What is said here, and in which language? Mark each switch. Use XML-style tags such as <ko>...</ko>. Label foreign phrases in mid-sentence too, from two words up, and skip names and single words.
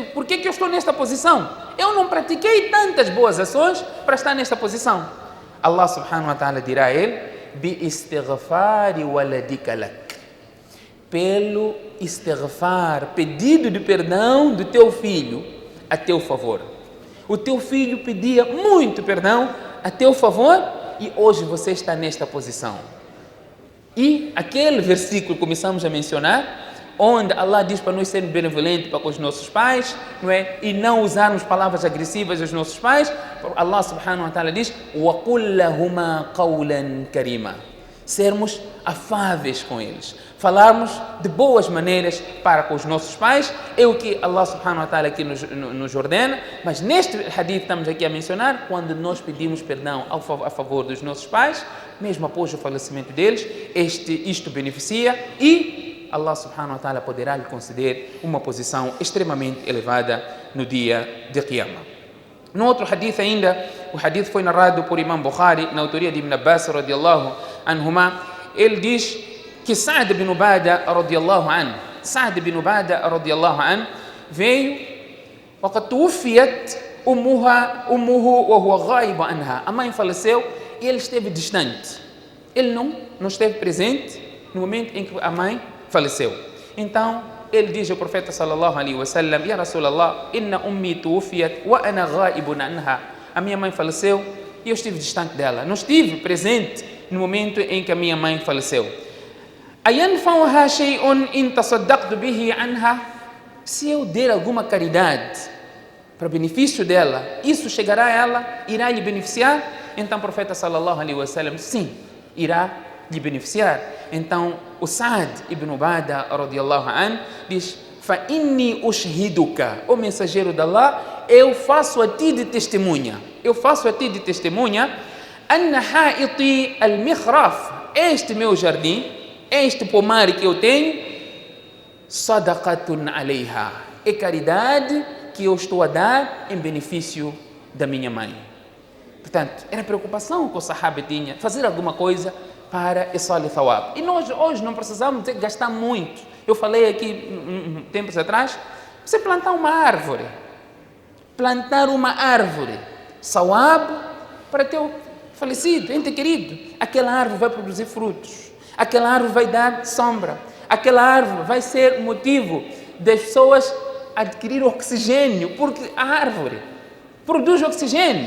<pt>Por que eu estou nesta posição? Eu não pratiquei tantas boas ações para estar nesta posição. Allah</pt> <ar>سبحانه وتعالى</ar> <pt>dirá a ele:</pt> <ar>باستغفار ولدك لك,</ar> <pt>pelo istighfar, pedido de perdão do teu filho a teu favor. O teu filho pedia muito perdão a teu favor e hoje você está nesta posição. E aquele versículo que começamos a mencionar, onde Allah diz para nós sermos benevolentes para com os nossos pais, não é? E não usarmos palavras agressivas aos nossos pais, Allah</pt> <ar>سبحانه وتعالى</ar> <pt>diz:</pt> <ar>وَقُلْ لَهُمَا قَوْلًا كَرِيمًا,</ar> <pt>sermos afáveis com eles, falarmos de boas maneiras para com os nossos pais, é o que Allah</pt> <ar>سبحانه وتعالى</ar> <pt>aqui nos ordena. Mas neste hadith estamos aqui a mencionar, quando nós pedimos perdão a favor dos nossos pais, mesmo após o falecimento deles, isto beneficia e Allah</pt> <ar>سبحانه وتعالى</ar> <pt>poderá lhe conceder uma posição extremamente elevada no dia de Qiyamah. No outro hadith ainda, o hadith foi narrado por Imam Bukhari, na autoria de Ibn Abbas</pt> <ar>رضي الله عنهما.</ar> <pt>Ele diz que Sa'd ibn Ubada</pt> <ar>رضي الله عنه,</ar> <pt>Sa'd ibn Ubada</pt> <ar>رضي الله عنه</ar> <pt>veio,</pt> <ar>وقد توفيت أمه وهو غائب عنها,</ar> <pt>a mãe faleceu e ele esteve distante, ele não esteve presente no momento em que a mãe faleceu. Então ele diz ao profeta</pt> <ar>صلى الله عليه وسلم: يا رسول الله إن أمي توفيت وأنا غائب عنها,</ar> <pt>a minha mãe faleceu e eu estive distante dela, não estive presente no momento em que a minha mãe faleceu.</pt> <ar>أينفعها شيء إن تصدقت به عنها,</ar> <pt>se eu der alguma caridade para benefício dela, isso chegará a ela, irá lhe beneficiar? Então o profeta</pt> <ar>صلى الله عليه وسلم:</ar> <pt>sim, irá lhe beneficiar. Então o Sa'd ibn Ubada</pt> <ar>رضي الله عنه</ar> <pt>diz:</pt> <ar>فإني أشهدك,</ar> <pt>o mensageiro de Allah, eu faço a ti de testemunha,</pt> <ar>أن حائطي المخراف,</ar> <pt>este meu jardim, este pomar que eu tenho,</pt> <ar>صدقة عليها,</ar> <pt>é caridade que eu estou a dar em benefício da minha mãe. Portanto, era a preocupação que o sahaba tinha, fazer alguma coisa para</pt> <ar>إيصال ثواب.</ar> <pt>E nós hoje não precisamos gastar muito. Eu falei aqui tempos atrás, você plantar uma árvore, thawab para teu falecido, ente querido, aquela árvore vai produzir frutos, aquela árvore vai dar sombra, aquela árvore vai ser motivo das pessoas adquirir oxigênio, porque a árvore produz oxigênio.</pt>